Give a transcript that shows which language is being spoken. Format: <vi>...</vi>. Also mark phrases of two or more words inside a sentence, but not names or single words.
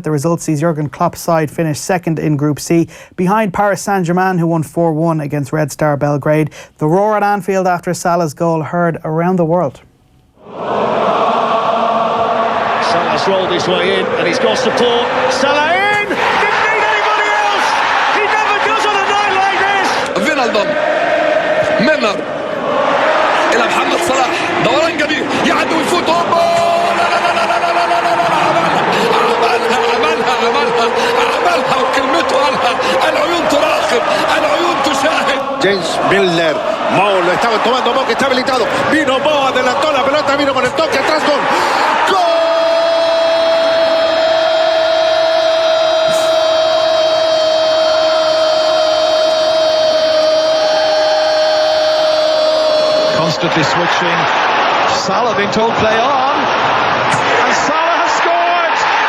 <en>The result sees Jurgen Klopp's side finish second in Group C, behind Paris Saint-Germain, who won 4-1 against Red Star Belgrade. The roar at Anfield after Salah's goal heard around the world. Salah's rolled his way in and he's got support. Salah in! Didn't need anybody else! He never does on a night like this!</en> <ar>فينالدوم منر إلى محمد صلاح، دوران جميل يعدي ويفوت هوبا، لا لا لا لا لا لا لا لا عملها وكلمته قالها، العيون تراقب، العيون تشاهد.</ar> <es>James Milner, Mo lo estaba tomando, Mo que está habilitado, vino Mo, adelantó la pelota, vino con el toque atrás, gol.</es> <en>Constantly switching. Salah being told play on, and Salah has scored.</en>